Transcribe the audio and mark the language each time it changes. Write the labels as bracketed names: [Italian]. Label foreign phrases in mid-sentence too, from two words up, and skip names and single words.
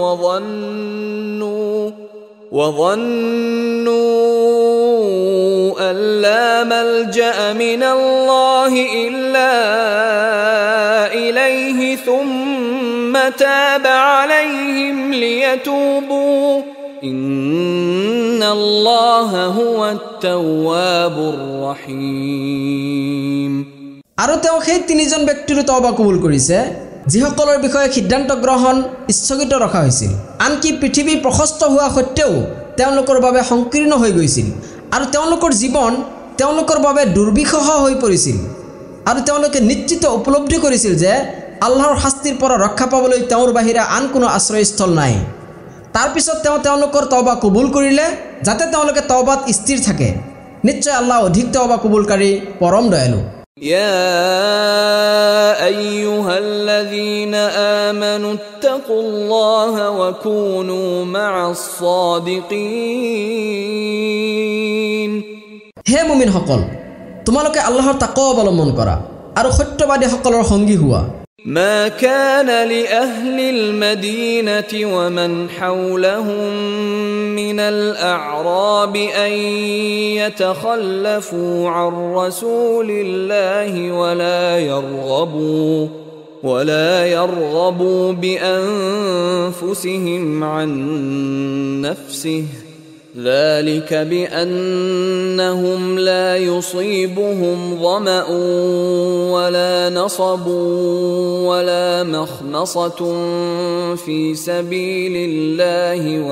[Arabic] وظنوا أن لا ملجأ من الله إلا إليه ثم تاب عليهم ليتوبوا إن الله هو التواب الرحيم [Assamese] আৰু তেওঁ সেই তিনিজন ব্যক্তিৰ তওবা কবুল কৰিছে যিসকলৰ বিষয়ে সিদ্ধান্ত গ্ৰহণ স্থগিত ৰখা হৈছিল আনকি পৃথিৱী প্ৰশস্ত হোৱা সত্ত্বেও তেওঁলোকৰ বাবে সংকীৰ্ণ হৈ গৈছিল আৰু তেওঁলোকৰ জীৱন তেওঁলোকৰ বাবে দুৰ্বিষহ হৈ পৰিছিল আৰু তেওঁলোকে নিশ্চিত উপলব্ধি কৰিছিল যে আল্লাহৰ শাস্তিৰ পৰা ৰক্ষা পাবলৈ তেওঁৰ বাহিৰে আন কোনো আশ্ৰয়স্থল নাই তাৰ পিছত তেওঁলোকৰ তওবা কবুল কৰিলে যাতে তেওঁলোকে তওবাত স্থিৰ থাকে নিশ্চয় আল্লাহ অধিক তওবা কবুলকাৰী পৰম দয়ালু [Arabic] يا أيها الذين آمنوا اتقوا الله وكونوا مع الصادقين [Assamese] হে মুমিনসকল তোমালোকে আল্লাহৰ তাকৱা অৱলম্বন কৰা আৰু সত্যবাদীসকলৰ সঙ্গী হোৱা [Arabic] ما كان لأهل المدينة ومن حولهم من الأعراب أن يتخلفوا عن رسول الله ولا يرغبوا بأنفسهم عن نفسه ذلك بأنهم لا يصيبهم ظمأ ولا نصب ولا مخمصة في سبيل الله